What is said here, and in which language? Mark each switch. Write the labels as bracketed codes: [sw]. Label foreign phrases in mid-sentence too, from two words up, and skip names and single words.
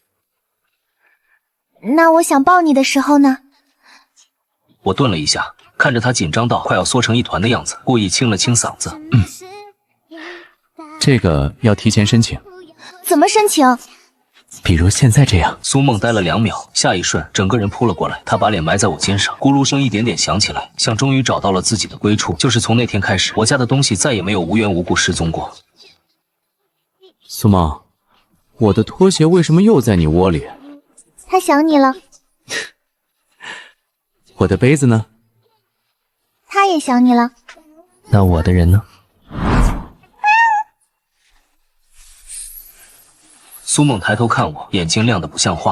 [zh] 那我想抱你的时候呢？我顿了一下，看着他緊張到快要缩成一团的样子，故意清了清嗓子。这个要提前申请。怎么申请？比如现在这样。蘇夢呆了2秒，下一瞬整個人撲了過來，他把臉埋在我肩上，咕嚕聲一點點響起來，像終於找到了自己的歸處。就是從那天開始，我家的東西再也沒有無緣無故失蹤過。蘇夢，我的拖鞋為什麼又在你窩裡？他想你了。我的杯子呢？他也想你了。那我的人呢？蘇夢抬頭看我，眼睛亮得不像話。